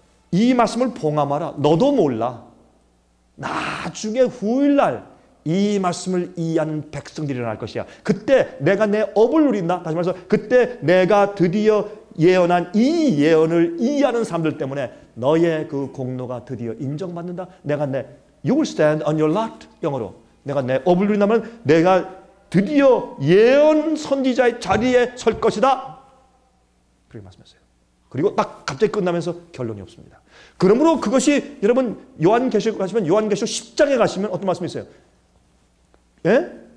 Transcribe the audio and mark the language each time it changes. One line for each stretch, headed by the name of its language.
Korean: 이 말씀을 봉함하라. 너도 몰라. 나중에 후일날 이 말씀을 이해하는 백성들이 일어날 것이야. 그때 내가 내 업을 누린다. 다시 말해서 그때 내가 드디어 예언한 이 예언을 이해하는 사람들 때문에 너의 그 공로가 드디어 인정받는다.
English: 내가 You will stand on your lot.
Korean: 영어로. 내가 내 업을 누린다면 내가 드디어 예언 선지자의 자리에 설 것이다. 그렇게 말씀했어요. 그리고 딱 갑자기 끝나면서 결론이 없습니다. 그러므로 그것이 여러분 요한계시록 가시면 요한계시록 10장에 가시면 어떤 말씀이 있어요? 예?